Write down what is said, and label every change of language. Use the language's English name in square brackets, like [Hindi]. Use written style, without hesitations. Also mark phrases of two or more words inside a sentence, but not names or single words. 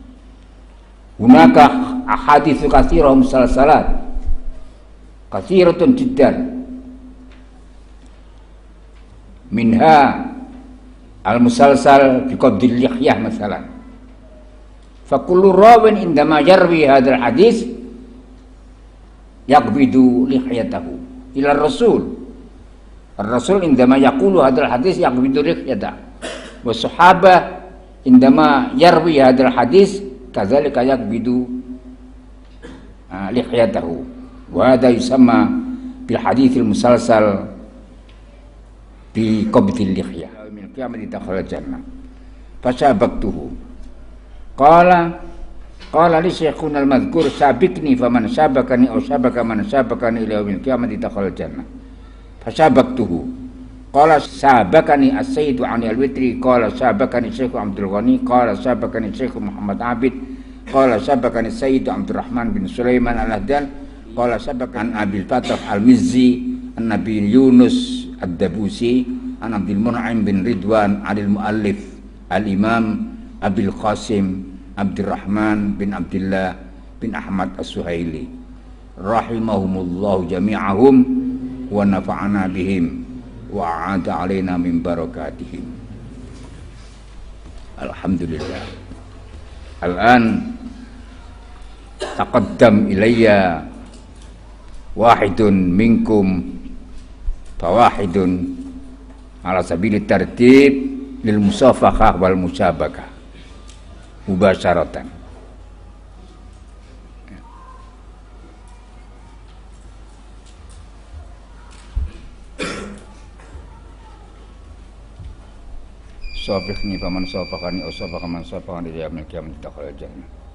[Arabic] هناك أحاديث كثيرة مسلسلات كثيرة جدا. منها المسلسل بقبض اللحية مثلا. فكل راو عندما يروي هذا الحديث يقبض لحيته إلى الرسول. الرسول عندما يقول هذا الحديث يقبض لحيته. والصحابة عندما يروي هذا الحديث كذلك يقبض لحيته. وهذا يسمى بالحديث المسلسل بقبض اللحية من القيامة دخل الجنة فسبقته قال لي شيخنا المذكور سابقني فمن سابقني أو سابق من سابقني إلى يوم القيامة دخل الجنة فسبقته قال سابقني السيد عن الوتري قال sabakani syekh Abdul Ghani qala sabakani syekh Muhammad Abid qala sabakani sayyid Abdurrahman bin Sulaiman al-Ahdan qala sabakan Abil Fatah al-Mizzi an-Nabi Yunus Ad-Dabusi an Abdul Mun'im bin Ridwan Adil Mu'allif Al-Imam Abil Qasim Abdurrahman bin Abdullah bin Ahmad As-Suhaili rahimahumullahu jami'ahum wa nafa'ana bihim wa a'ada alaina min barakatihim. الحمد لله. الآن تقدم إلي واحد منكم فواحد على سبيل الترتيب للمصافحة والمسابقة مباشرة. صافقني فمن صافقني أو صافق من صافقني إلى يوم القيامة دخل الجنة.